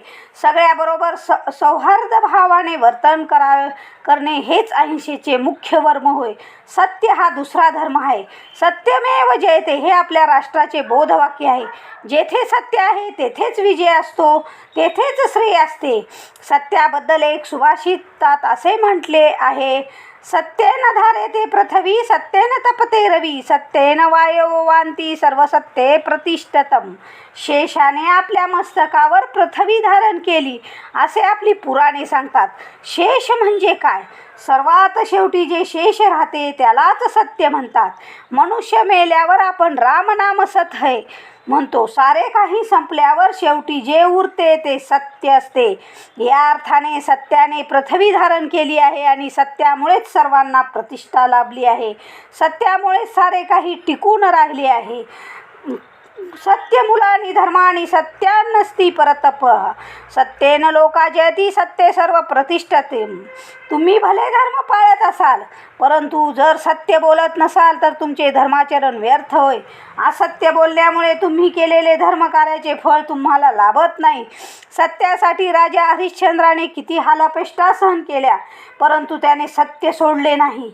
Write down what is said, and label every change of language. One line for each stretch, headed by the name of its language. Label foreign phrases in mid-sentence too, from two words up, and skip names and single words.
Marathi: सगळ्याबरोबर सौहार्द भावाने वर्तन करणे हेच अहिंसेचे मुख्य वर्म होय. सत्य हा दुसरा धर्म आहे. सत्यमेव जयते हे आपल्या राष्ट्राचे बोधवाक्य आहे. जेथे सत्य आहे तेथेच विजय असतो, तेथेच श्रेय असते. सत्याबद्दल एक सुभाषितात असे म्हटले आहे,
Sanskrit: सत्येन धारेते पृथ्वी, सत्येन तपते रवी, सत्येन वायो वांती, सर्व सत्ये प्रतिष्ठतम.
Marathi: शेषाने आपल्या मस्तकावर पृथ्वी धारण केली असे आपली पुराणे सांगतात. शेष म्हणजे काय? सर्वात शेवटी जे शेष राहते त्यालाच सत्य म्हणतात. मनुष्य मेल्यावर आपण
Hindi: रामनाम सत है
Marathi: म्हणतो. सारे काही संपल्यावर शेवटी जे उरते ते सत्य असते. या अर्थाने सत्याने पृथ्वी धारण केली आहे आणि सत्यामुळेच सर्वांना प्रतिष्ठा लाभली आहे. सत्यामुळेच सारे काही टिकून राहिले आहे.
Sanskrit: सत्यमुलानी धर्मानी सत्यान्नस्ति परतप, सत्येन लोका जयती, सत्ये सर्व प्रतिष्ठते.
Marathi: तुम्ही भले धर्म पाळत असाल परंतु जर सत्य बोलत नसाल तर तुमचे धर्माचरण व्यर्थ होय. असत्य बोलल्यामुळे तुम्ही केलेले धर्मकार्याचे फळ तुम्हाला लाभत नाही. सत्यासाठी राजा हरिश्चंद्राने किती हालअपेष्टा सहन केल्या परंतु त्याने सत्य सोडले नाही.